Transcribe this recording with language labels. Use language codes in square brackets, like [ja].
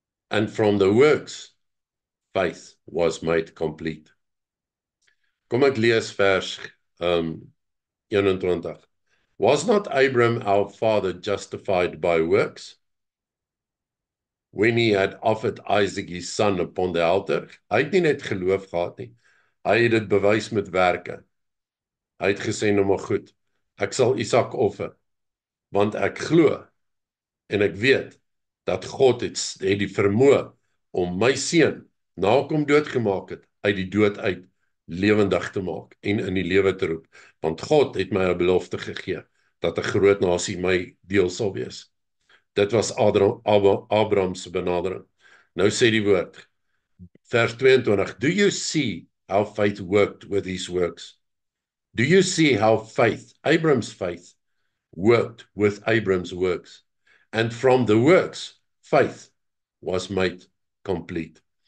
[en] And from the works, faith was made complete. [af] Kom ek lees vers 21. [en] Was not Abraham our father justified by works when he had offered Isaac his son upon the altar? [af] Hy het nie net geloof gehad nie. Hy het dit bewys met werke. Hy het gesê, nou maar goed, ek sal Isak offer, want ek glo en ek weet dat God het die vermoë om my seun, na ek hom doodgemaak het, uit die dood uit lewendig te maak en in die lewe te roep. Want God het my 'n belofte gegee dat 'n groot nasie my deel sal wees. Dit was Abraham se benadering. Nou sê die woord, vers 22, [en] do you see how faith worked with his works? Do you see how faith, Abraham's faith, worked with Abraham's works? And from the works, faith was made complete.